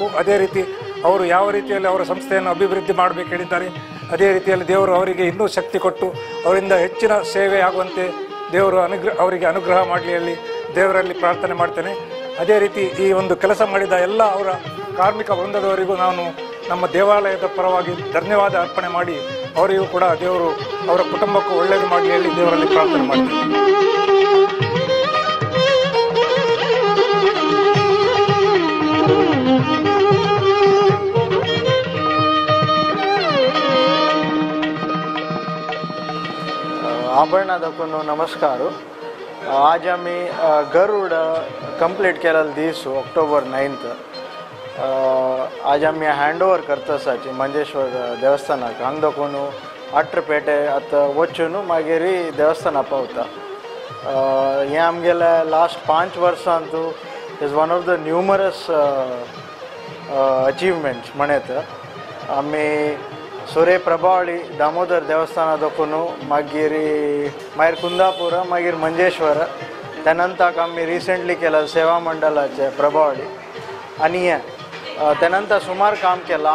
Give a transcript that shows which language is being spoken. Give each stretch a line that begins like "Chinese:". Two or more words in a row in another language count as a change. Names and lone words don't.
Kannada: ಅದೇ ರೀತಿ ಅವರು ಯಾವ ರೀತಿಯಲ್ಲಿ ಅವರ ಸಂಸ್ಥೆಯನ್ನು ಅಭಿವೃದ್ಧಿ ಮಾಡಬೇಕು ಹೇಳಿದ್ದಾರೆ, ಅದೇ ರೀತಿಯಲ್ಲಿ ದೇವರು ಅವರಿಗೆ ಇನ್ನೂ ಶಕ್ತಿ ಕೊಟ್ಟು ಅವರಿಂದ ಹೆಚ್ಚಿನ ಸೇವೆ ಆಗುವಂತೆ ದೇವರು ಅವರಿಗೆ ಅನುಗ್ರಹ ಮಾಡಲಿ ಹೇಳಿ ದೇವರಲ್ಲಿ ಪ್ರಾರ್ಥನೆ ಮಾಡ್ತೇನೆ. ಅದೇ ರೀತಿ ಈ ಒಂದು ಕೆಲಸ ಮಾಡಿದ ಎಲ್ಲ ಅವರ ಕಾರ್ಮಿಕ ವೃಂದದವರಿಗೂ ನಾನು ನಮ್ಮ ದೇವಾಲಯದ ಪರವಾಗಿ ಧನ್ಯವಾದ ಅರ್ಪಣೆ ಮಾಡಿ ಅವರಿಗೂ ಕೂಡ ದೇವರು ಅವರ ಕುಟುಂಬಕ್ಕೂ ಒಳ್ಳೆಯದು ಮಾಡಲಿ ಹೇಳಿ ದೇವರಲ್ಲಿ ಪ್ರಾರ್ಥನೆ ಮಾಡ್ತೇನೆ.
Konkani: आभरणादको नमस्कार. आज आम्ही गरुड कंप्लीट केलेलं दीस ऑक्टोबर 9th. आज आम्ही हँडओवर करतासाची मंजेश्वर देवस्थानाक हांग दाखोवन 8 पेटे आतां वचून मागीर देवस्थाना पावता. हें आमगेले लास्ट 5 वर्सांतू
English: is one of the numerous achievements
Konkani: म्हणत. आम्ही सोरे प्रभावळी दामोदर देवस्थान दाखोवन मागीर कुंदापुर मागीर मंजेश्वर त्यानंतर आम्ही रिसेंटली केला सेवा मंडळाचे प्रभावळी आनी त्यानंतर सुमार काम केलां.